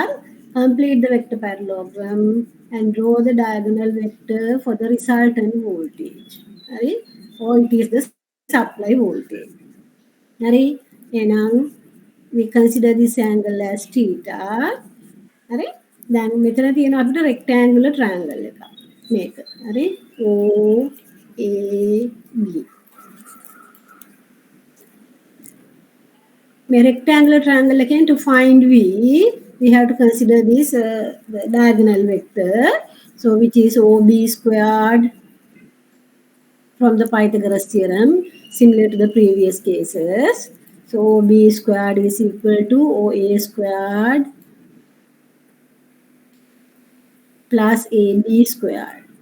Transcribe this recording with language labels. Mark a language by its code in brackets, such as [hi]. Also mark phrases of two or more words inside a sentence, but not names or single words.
[en] Complete the vector parallelogram and draw the diagonal vector for the resultant voltage. Right? Or it is the supply voltage. Hari, enang we consider this angle as theta. [si] Hari, then මෙතන තියෙන අපිට [en] rectangular triangle [si] එක. මේක. හරි O A B. [en] මේ rectangular triangle again to find we have to consider this the diagonal vector. So which is OB squared from the Pythagoras theorem, similar to the previous cases. So OB squared is equal to OA squared plus AB squared.